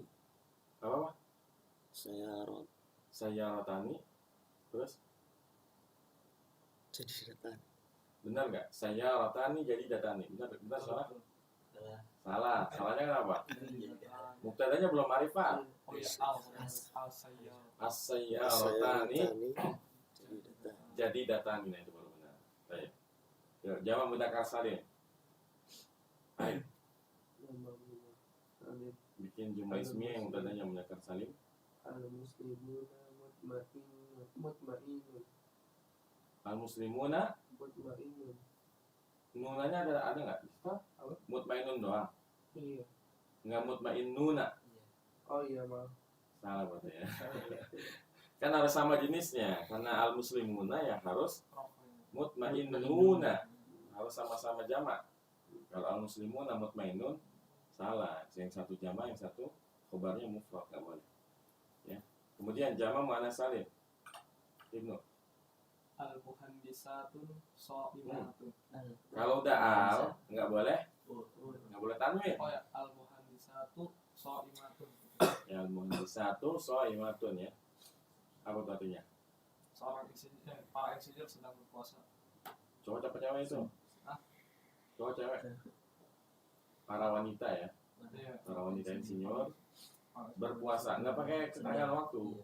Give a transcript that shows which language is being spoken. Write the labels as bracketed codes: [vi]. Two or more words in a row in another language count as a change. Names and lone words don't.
[id] Apa? [ar] سيارات. سيارتان. Terus [id] Jadi datang. benar nggak? Sayyaratani jadi datani. Benar salah? Salah. Salah. Salahnya kenapa? Iya. Mubtadanya belum ma'rifat. Oh iya, [ar] السيار. السيارتان [id] Jadi datang. jadi datani. Nah, itu baru benar. Baik. Jawab [ar] مذكر سالم. [id] Baik. Nama Allah. Alif. Bikin [ar] جملة اسمية [id] yang mubtadanya [ar] مذكر سالم. المسلمون مطمئن. المسلمون مطمئن. [id] nunanya ada nggak? Hah? Apa? Mutmainun doang. Iya. Nggak mutmainnuna. Oh iya, maaf. Salah berarti ya. Kan harus sama jenisnya. Karena al-muslimuna ya harus mutmainnuna. Harus sama-sama jamak. Kalau [ar] المسلمون مطمئن [id] salah. Yang satu jamak, yang satu khobarnya mufrad, nggak boleh. Ya. Kemudian jamak [ar] مؤنث سالم. [id] Ibnu. [ar] المهندسات صائمات. [id] Kalau udah al nggak boleh, Oh, nggak boleh tanwin. Oh ya, [ar] المهندسات صائمات. Ya المهندسات صائمات ya. [id] Apa itu artinya? Para insinyur sedang berpuasa. Cowok apa cewek itu? Hah? Cowok cewek. Para wanita ya. Iya. Para wanita insinyur berpuasa, nggak pakai keterangan waktu.